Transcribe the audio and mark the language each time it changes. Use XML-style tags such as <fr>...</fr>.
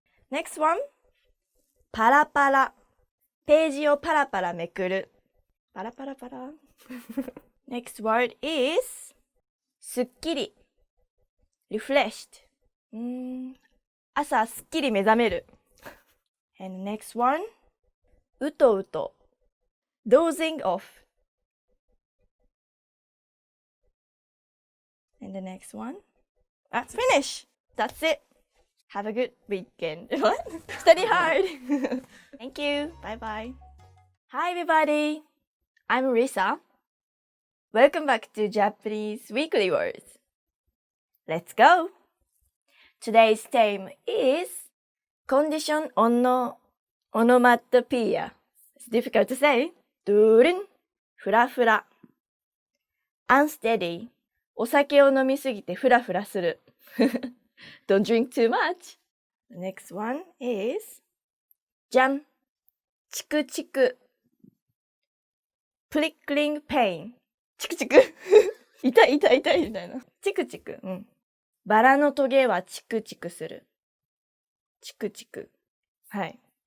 <en>Next one</en> <ja>パラパラページをパラパラめくる。パラパラパラ</ja> <en>Next word is</en> <ja>すっきり</ja> <en>refreshed</en> <ja>朝すっきり目覚める。</ja> <en>And next one</en> <ja>うとうと</ja> <en>dozing off. And the next one that's finish. That's it. Have a good weekend. What? Study hard. Thank you. Bye bye. Hi everybody. I'm Risa. Welcome back to Japanese Weekly Words. Let's go. Today's theme is condition onomatopoeia. It's difficult to say.</en> <ja>Durin, ふらふら</ja> <en>unsteady</en> <ja>お酒を飲みすぎてふらふらする</ja> <en>Don't drink too much. The next one is</en> <ja>じゃんチクチク</ja> <en>prickling pain</en> <ja>チクチク痛い痛い痛いみたいなチクチク、バラのトゲはチクチクするチクチクはい。</ja>